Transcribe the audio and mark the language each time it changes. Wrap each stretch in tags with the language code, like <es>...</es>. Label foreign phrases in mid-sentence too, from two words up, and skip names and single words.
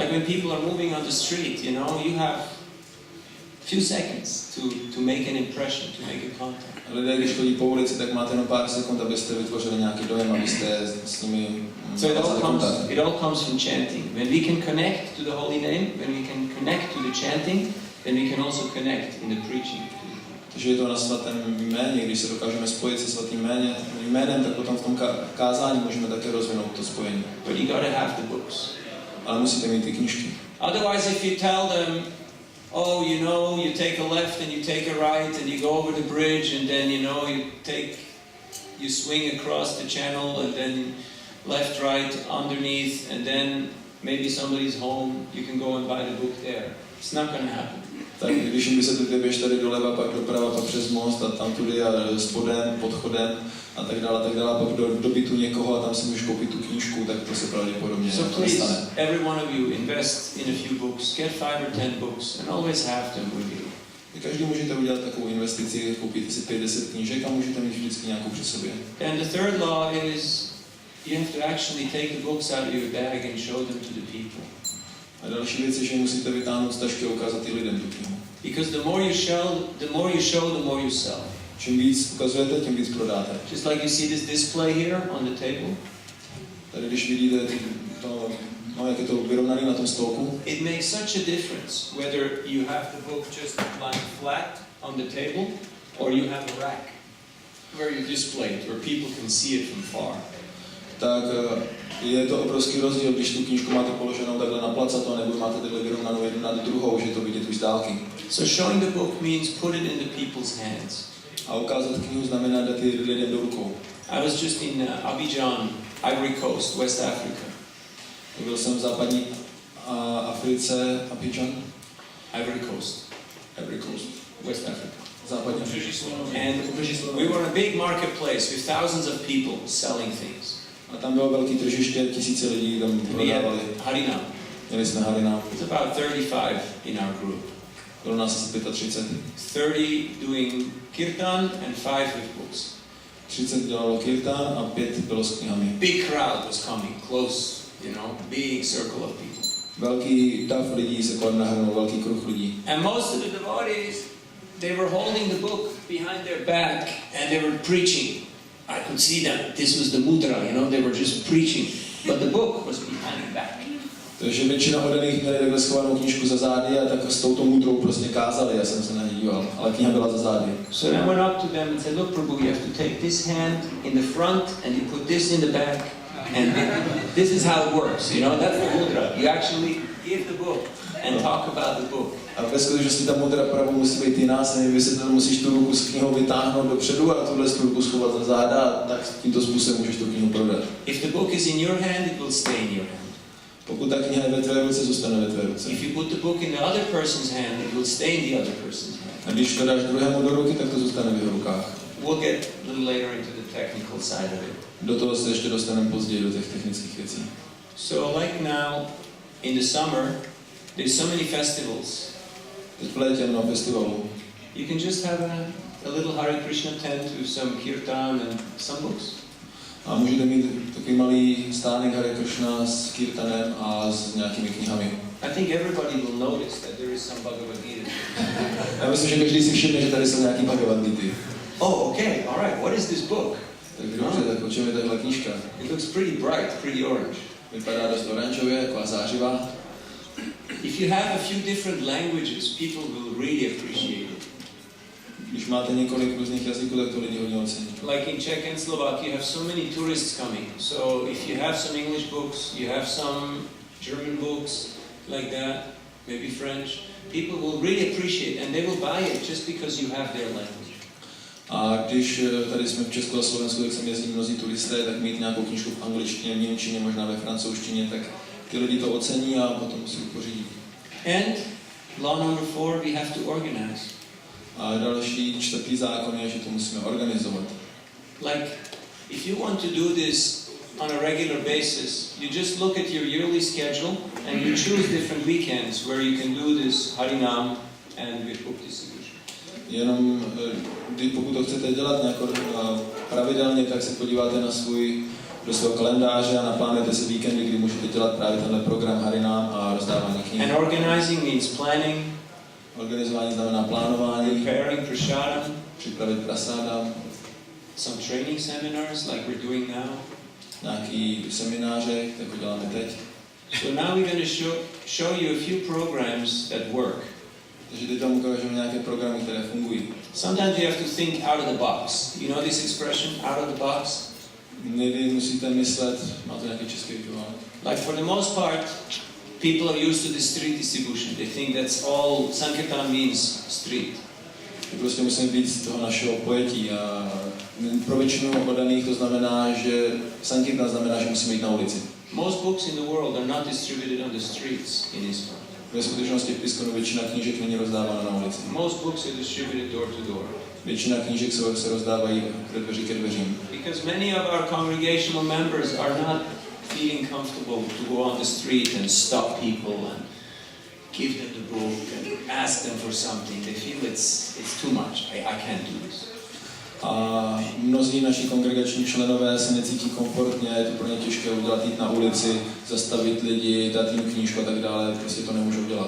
<en>Like when people are moving on the street, you know, you have few seconds to make an impression, to make a contact.</en> <cs>Lidé, když chodí po ulici, tak máte jenom pár sekund, abyste vytvořili nějaký dojem, abyste s nimi</cs> <en>So it all comes from chanting. When we can connect to the holy name, when we can connect to the chanting, then we can also connect in the preaching.</en> <cs>Takže je to na svatém jméně, když se dokážeme spojit se svatým jménem, tak potom v tom kázání můžeme také rozvinout to spojení.</cs> <en>But you gotta have the books.</en> <cs>Ale musíte mít ty knížky.</cs> <en>Otherwise, if you tell them, oh, you know, you take a left and you take a right and you go over the bridge and then, you know, you swing across the channel and then left, right, underneath and then maybe somebody's home, you can go and buy the book there. It's not going to happen.</en> <cs>Tak když jim vysvětlíte, běž tady doleva, pak doprava, pak přes most a tam tudy a spodem, podchodem a tak dále, pak do bytu někoho a tam si můžeš koupit tu knížku, tak to se pravděpodobně nestane.</cs> <en>Every one of you invest in a few books, get 5 or 10 books and always have them with you.</en> <cs>Každý můžete udělat takovou investici, koupit si 5-10 knížek a můžete mít vždycky nějakou při sobě.</cs> <en>And the third law is you have to actually take the books out of your bag and show them to the people.</en> <cs>A další věc je, že musíte vytáhnout z tašky a ukázat ty lidem tu knihu.</cs> <en>Because the more you show, the more you sell.</en> <cs>Čím víc ukazujete, tím víc prodáte.</cs> <en>Just like you see this display here on the table.</en> <cs>Tady když vidíte to, jak je to vyrovnané na tom stolku.</cs> <en>It makes such a difference whether you have the book just lying flat on the table or you have a rack where you display it, where people can see it from far.</en> <cs>Tak je to obrovský rozdíl, když tu knížku máte položenou takhle na placato, nebo máte takhle vyrovnanou jednu nad druhou, že to vidět už z dálky.</cs> <en>So showing the book means put it in the people's hands.</en> <cs>A ukázat knihu znamená dát ji lidem do rukou.</cs> <en>I was just in Abidjan, Ivory Coast, West Africa.</en> <cs>Byl jsem v západní Africe, Abidjan.</cs> <en>Ivory Coast, West Africa.</en> <cs>Západní</cs> <en>And we were in a big marketplace with thousands of people selling things.</en> <cs>A tam bylo velký tržiště, tisíce lidí tam prodávali. Harina. Měli jsme Harina.</cs> <en>It's about 35 in our group.</en> <cs>Bylo nás asi 35.</cs> <en>30 doing kirtan and 5 with books.</en> <cs>30 dělalo kirtan a 5 bylo s knihami.</cs> <en>Big crowd was coming, close, you know, big circle of people.</en> <cs>Velký dav lidí se kolem nahrnul, velký kruh lidí.</cs> <en>And most of the devotees, they were holding the book behind their back and they were preaching. I could see that this was the mudra, you know, they were just preaching, but the book was behind the back.</en> <cs>Takže většina oddaných měli takhle schovanou knížku za zády a tak s touto mudrou prostě kázali, já jsem se na ní díval, ale kniha byla za zády.</cs> <en>So I went up to them and said, look Prabhu, you have to take this hand in the front and you put this in the back and this is how it works, you know, that's the mudra. You actually give the book and talk about the book.</en> <cs>A ve skutečnosti ta mudra Prabhu musí být jiná, se mi vysvětlil, musíš tu ruku s knihou vytáhnout dopředu a tuhle tu ruku schovat za záda a tak tímto způsobem můžeš tu knihu prodat.</cs> <en>If the book is in your hand, it will stay in your hand.</en> <cs>Pokud ta kniha je ve tvé ruce, zůstane ve tvé ruce.</cs> <en>If you put the book in the other person's hand, it will stay in the other person's hand.</en> <cs>A když to dáš druhému do ruky, tak to zůstane v jeho rukách.</cs> <en>We'll get a little later into the technical side of it.</en> <cs>Do toho se ještě dostaneme později do těch technických věcí.</cs> <en>So like now, in the summer, there's so many festivals.</en> <cs>Teď v létě mnoho festivalů.</cs> <en>You can just have a little Hare Krishna tent with some kirtan and some books.</en> <cs>A můžete mít takový malý stánek Hare Krishna s kirtanem a s nějakými knihami.</cs> <en>I think everybody will notice that there is some Bhagavad Gita.</en> <cs>Já myslím, že každý si všimne, že tady jsou nějaký Bhagavad Gita.</cs> <en>Oh, okay, all right. What is this book?</en> <cs>Tak dobře, tak o čem je tahle knížka?</cs> <en>It looks pretty bright, pretty orange.</en> <cs>Vypadá dost oranžově, taková zářivá.</cs> <en>If you have a few different languages, people will really appreciate it.</en> <cs>Když máte několik různých jazyků, tak to lidi hodně ocení.</cs> <en>Like in Czech and Slovak, you have so many tourists coming. So if you have some English books, you have some German books, like that, maybe French, people will really appreciate and they will buy it just because you have their language.</en> <cs>A když tady jsme v Česku a Slovensku, tak sem jezdí mnozí turisté, tak mít nějakou knížku v angličtině, v němčině, možná ve francouzštině, tak ty lidi to ocení a potom si ji pořídí.</cs> <en>And Law number 4, we have to organize.</en> <cs>A další čtvrtý zákon je, že to musíme organizovat.</cs> <en>Like, if you want to do this on a regular basis, you just look at your yearly schedule and you choose different weekends where you can do this Harinam and with book distribution.</en> <cs>Jenom pokud to chcete dělat nějak pravidelně, tak se podíváte do svého kalendáře a naplánujete si víkendy, kdy můžete dělat právě tenhle program Harinam a rozdávání knih.</cs> <en>And organizing means planning.</en> <cs>Organizování znamená plánování,</cs> <en>Preparing prasadam,</en> <cs>připravit prasádam,</cs> <en>some training seminars like we're doing now.</en> <cs>nějaký semináře, jako děláme teď.</cs> <en>So now we're going to show you a few programs that work.</en> <cs>Takže teď vám ukážeme nějaké programy, které fungují.</cs> <en>Sometimes you have to think out of the box. You know this expression, out of the box?</en> <cs>Někdy musíte myslet, má to nějaký český ekvivalent.</cs> <en>Like for the most part, people are used to the street distribution. They think that's all Sankirtan means, street.</en> <cs>Prostě musíme být z toho našeho pojetí a pro většinu oddaných to znamená, že Sankirtan znamená, že musíme jít na ulici.</cs> <en>Most books in the world are not distributed on the streets in ISKCON.</en> <cs>Ve skutečnosti v ISKCONu většina knížek není rozdávána na ulici.</cs> <en>Most books are distributed door to door.</en> <cs>Většina knížek se rozdávají od dveří ke dveřím.</cs> <en>Because many of our congregational members are not feeling comfortable to go on the street and stop people and give them the book and ask them for something. They feel it's too much. I can't do this.</en> <cs>A mnozí naši kongregační členové se necítí komfortně, je to pro ně těžké udělat, jít na ulici, zastavit lidi, dát jim knížku a tak dále, prostě to nemůžou dělat.</cs>